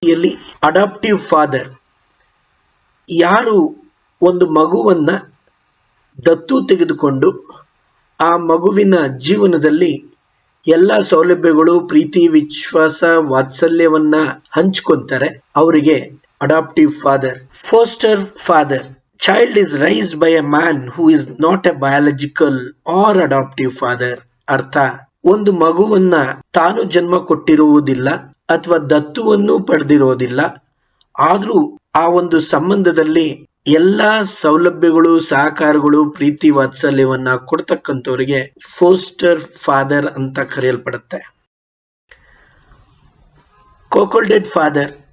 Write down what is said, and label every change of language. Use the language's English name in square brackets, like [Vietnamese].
[Kannada] ಇಲ್ಲಿ adaptive father, ಯಾರು ಒಂದು ಮಗುವನ್ನ ದತ್ತು ತೆಗೆದುಕೊಂಡು ಆ ಮಗುವಿನ ಜೀವನದಲ್ಲಿ ಎಲ್ಲ ಸೌಲಭ್ಯಗಳು, ಪ್ರೀತಿ, ವಿಶ್ವಾಸ, ವಾತ್ಸಲ್ಯವನ್ನ ಹಂಚ್ಕೊಂತಾರೆ, ಅವರಿಗೆ adaptive father. [English] Foster father, child is raised by a man who is not a biological or adoptive father. [Kannada] ಅರ್ಥ, ಒಂದು ಮಗುವನ್ನ ತಾನು ಜನ್ಮ ಕೊಟ್ಟಿರುವುದಿಲ್ಲ ಅಥವಾ ದತ್ತುವನ್ನು ಪಡೆದಿರುವುದಿಲ್ಲ, ಆದ್ರೂ ಆ ಒಂದು ಸಂಬಂಧದಲ್ಲಿ ಎಲ್ಲಾ ಸೌಲಭ್ಯಗಳು, ಸಹಕಾರಗಳು, ಪ್ರೀತಿ, ವಾತ್ಸಲ್ಯವನ್ನ ಕೊಡ್ತಕ್ಕಂಥವರಿಗೆ ಫೋಸ್ಟರ್ ಫಾದರ್ ಅಂತ ಕರೆಯಲ್ಪಡುತ್ತೆ. ಕೋಕೊಲ್ಡೆಡ್ ಫಾದರ್,